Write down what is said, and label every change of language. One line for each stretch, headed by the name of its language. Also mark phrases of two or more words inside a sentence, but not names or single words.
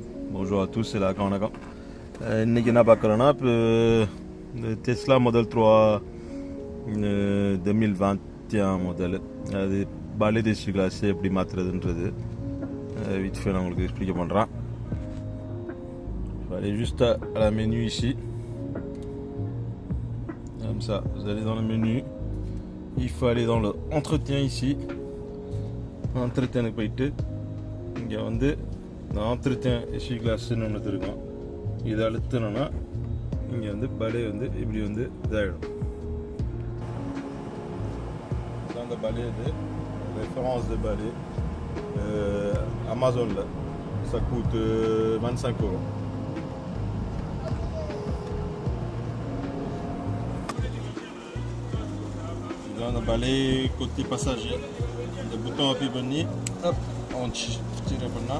French: Bonjour à tous, c'est la
Tamil: வணக்கம். இன்றைக்கி என்ன பார்க்குறோன்னா இப்போ இந்த டெஸ்லா மாடல் 3 2021 மாடல் அது பாலே டெஸ்ட் கிளாஸ் எப்படி மாற்றுறதுன்றது
French: vite fait
Tamil: நான் உங்களுக்கு explique பண்ணுறேன்.
French: Vous allez juste à la menu ici, comme ça, vous allez dans le menu, il faut aller dans le entretien ici, entretien
Tamil: போயிட்டு இங்கே வந்து இந்த
French: entretien essuie-glaceன்னு
Tamil: ஒன்று இருக்கும். இதை அழுத்தினோன்னா இங்கே வந்து பலே வந்து இப்படி வந்து இதாகிடும். அந்த பலே இது
French: référence de balai Amazonல ça coûte 25 €. Dans le balai côté passager, le bouton appuie venir, hop, on tire maintenant.